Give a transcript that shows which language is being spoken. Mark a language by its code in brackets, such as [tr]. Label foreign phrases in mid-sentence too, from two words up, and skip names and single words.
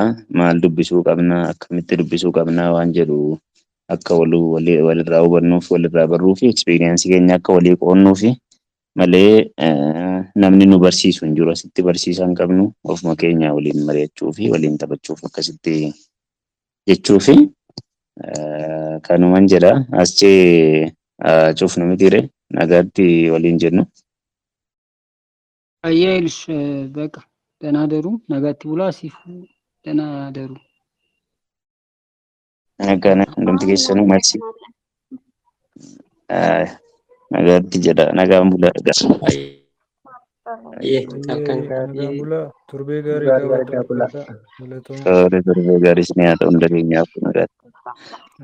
[om] Maal dubbisuu qabna akkamitti dubbisuu qabna waan jedhu akka walirraa hubannuuf walirraa barruu fi eksperiiyaansii keenya akka walii qoonnuu fi malee namni nu barsiisu hin jiru asitti barsiisaa hin qabnu ofuma keenya waliin mari'achuu fi waliin taphachuuf akkasitti jechuu fi kanuman jedha aschee cufnu mitiire nagaatti waliin jennu. [am] አያይልሽ በቃ ደህና ደሩ። [om] ነጋቲ ብላ ሲፉ [am] ደህና ደሩ። [om] Nagana hundumti keessanuu marsi. Nagaatti jedha nagaan bula dhagaa. Halkan nagaan gaarii bulaa turbee gaarii qabaadhaa. Galatooma. Toora torbee gaarii isin haa ta'u hunda keenyaaf nagaatti.